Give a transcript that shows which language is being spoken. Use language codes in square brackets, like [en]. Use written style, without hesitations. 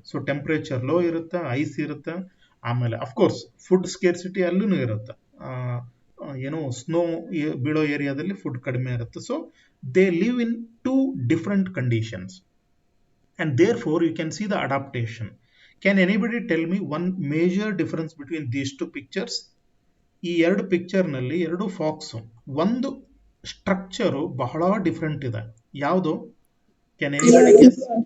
[kn] So temperature low ಇರುತ್ತೆ, ice ಇರುತ್ತೆ, ಆಮೇಲೆ ಅಫ್ಕೋರ್ಸ್ ಫುಡ್ ಸ್ಕೇರ್ಸಿಟಿ ಅಲ್ಲೂ ಇರುತ್ತೆ. ಏನು ಸ್ನೋ ಬೀಳೋ ಏರಿಯಾದಲ್ಲಿ ಫುಡ್ ಕಡಿಮೆ ಇರುತ್ತೆ. [en] So they live in two different conditions and therefore you can see the adaptation. Can anybody tell me one major difference between these two pictures? [kn] ಈ ಎರಡು ಪಿಕ್ಚರ್ನಲ್ಲಿ ಎರಡು ಫಾಕ್ಸು, ಒಂದು ಸ್ಟ್ರಕ್ಚರು ಬಹಳ ಡಿಫ್ರೆಂಟ್ ಇದೆ. ಯಾವುದು? [en] Can anybody guess?